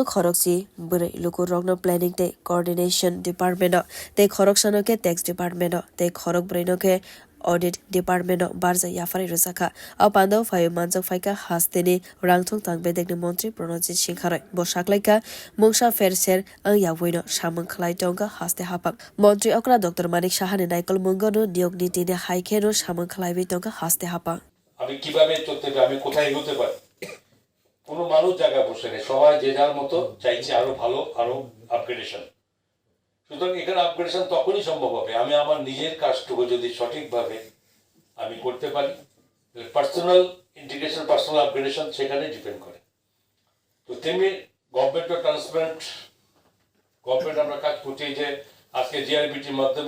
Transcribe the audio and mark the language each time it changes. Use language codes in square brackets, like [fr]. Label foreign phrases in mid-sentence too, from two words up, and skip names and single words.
[trp] khorokchi bure luku rogno planning te [en] coordination department [trp] te khoroksano ke [en] tax department [trp] te khorok braino ke [en] audit department [trp] barja yapharwi rwkha apando phawi manjak phaika haste ni rangthong tang bedek ni montri Pranajit singh bo saklaika mungsa ferser ang yawoino samung khlai tonga haste hapang montri okra dr manik sahani naikol mungono niyog niti ne haikeno samung khlaibi tonga haste hapang [bn] আমি কিভাবে চলতে পারি আমি কোথায় এগোতে পারি কোনো মানুষ জায়গা বসে নেই সবাই যে যার মতো চাইছে আরো ভালো আরো আপগ্রেডেশন সুতরাং এখানে আপগ্রেডেশন তখনই সম্ভব হবে আমি আমার নিজের কাজটুকু যদি সঠিকভাবে আমি করতে পারি [en] personal integration personal upgradation [bn] সেখানে ডিপেন্ড করে তো তেমনি গভর্নমেন্টও [en] transparent government [bn] আমরা কাজ করছি যে আজকে জিআরবিটির মাধ্যমে